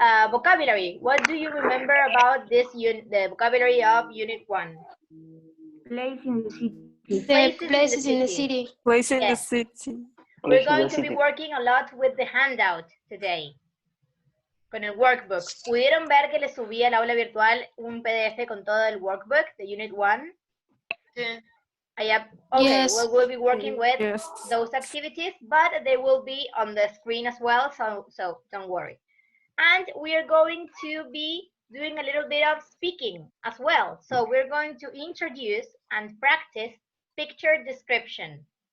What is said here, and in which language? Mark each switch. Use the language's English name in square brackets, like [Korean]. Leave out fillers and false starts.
[English] Vocabulary, what do you remember about this the vocabulary of Unit 1? Place in the city. Places in the city. Place in the Yes. city. We're going to be working a lot with the handout today. [Spanish] Con el workbook. ¿Pudieron ver que les subí al aula virtual un PDF con todo el workbook de Unit 1? Sí. [English] Okay, Yes. we'll be working with Yes. those activities, but they will be on the screen as well, so don't worry. And we are going to be doing a little bit of speaking as well. So we're going to introduce and practice picture description.